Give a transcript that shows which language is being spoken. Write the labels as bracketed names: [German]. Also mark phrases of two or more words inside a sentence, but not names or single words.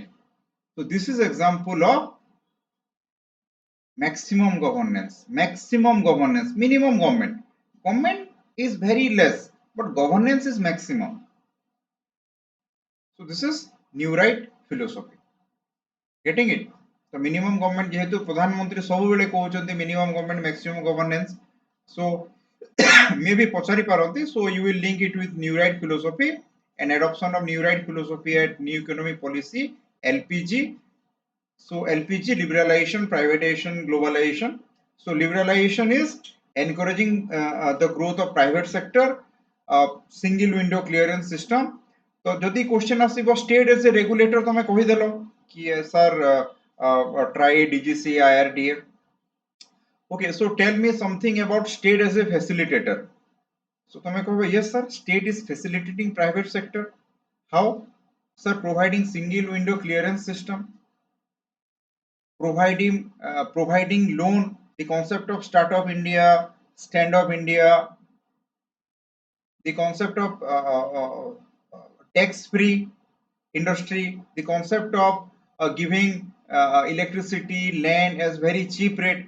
[English] So this is example of maximum governance, minimum government. Government is very less, but governance is maximum. So this is new right philosophy. Getting it? So minimum government [Odia] ଯେହେତୁ ପ୍ରଧାନମନ୍ତ୍ରୀ ସବୁ ବେଳେ କହୁଛନ୍ତି [English] minimum government maximum governance. So maybe [Odia] ପଚାରି ପାରନ୍ତି. [English] So you will link it with new right philosophy and adoption of new right philosophy at new economic policy LPG. So LPG liberalization, privatization, globalization. So liberalization is encouraging the growth of private sector, single window clearance system. [Odia] ତ ଯଦି କ୍ୱେଶ୍ଚନ ଆସିବ [English] state as a regulator [Odia] ତମେ କହି ଦେଲ କି ସର ଟ୍ରାଇ ଡିଜିସି ଆଇଆରଡିଏ. [English] Okay, so tell me something about state as a facilitator. So [Odia] ତମେ କହିବ [English] yes sir, state is facilitating private sector. How? Sir, providing single window clearance system, providing loan, the concept of startup India, stand up India, the concept of tax free industry, the concept of giving electricity, land as very cheap rate.